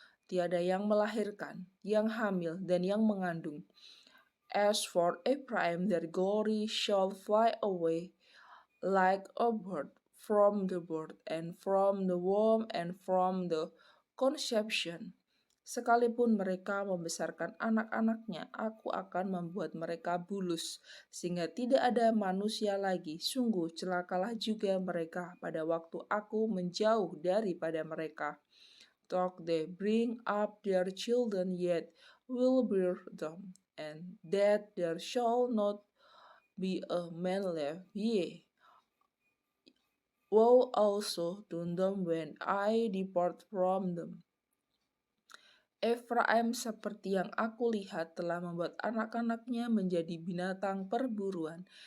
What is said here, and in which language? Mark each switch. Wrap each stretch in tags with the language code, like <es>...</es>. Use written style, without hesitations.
<id>Tiada yang melahirkan, yang hamil, dan yang mengandung.</id> <en>As for Ephraim, their glory shall fly away like a bird from the birth, and from the womb, and from the conception.</en> <id>Sekalipun mereka membesarkan anak-anaknya, aku akan membuat mereka bulus, sehingga tidak ada manusia lagi. Sungguh celakalah juga mereka pada waktu aku menjauh daripada mereka.</id> <en>Though they bring up their children, yet will bear them, and that there shall not be a man left. Yea, woe also to them when I depart from them.</en> <id>Efraim seperti yang aku lihat telah membuat anak-anaknya menjadi binatang perburuan.</id>